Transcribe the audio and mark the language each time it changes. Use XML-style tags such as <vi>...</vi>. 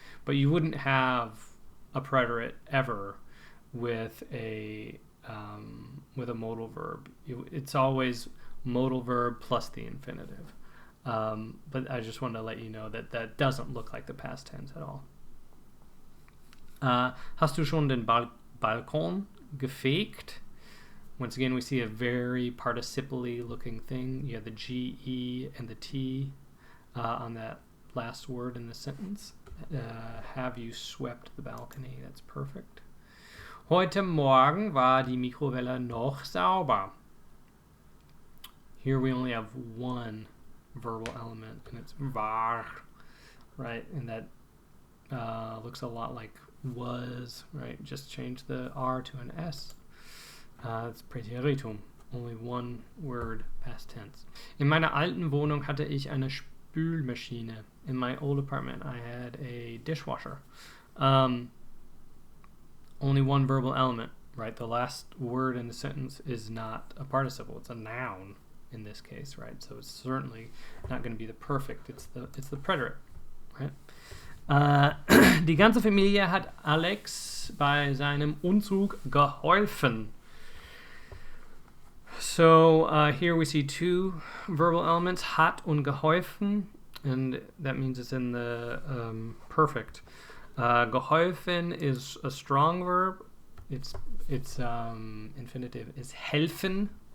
<en>But you wouldn't have a preterit ever with a modal verb. It's always modal verb plus the infinitive. But I just wanted to let you know that doesn't look like the past tense at all.</en> <de>Hast du schon den Balkon gefegt?</de> <en>Once again, we see a very participially looking thing. You have the GE and the T on that last word in the sentence. Have you swept the balcony? That's perfect.</en> <de>Heute Morgen war die Mikrowelle noch sauber.</de> <en>Here we only have one verbal element, and it's war, right? And that looks a lot like was, right? Just change the R to an S. It's Preteritum. Only one word, past tense.</en> <de>In meiner alten Wohnung hatte ich eine Spülmaschine.</de> <en>In my old apartment, I had a dishwasher. Only one verbal element, right? The last word in the sentence is not a participle. It's a noun in this case, right? So it's certainly not going to be the perfect. It's the preterit, right?</en> <de>Die ganze Familie hat Alex bei seinem Umzug geholfen.</de> <en>So here we see two verbal elements, hat und geholfen, and that means it's in the perfect. Geholfen is a strong verb. Its infinitive is helfen.</en>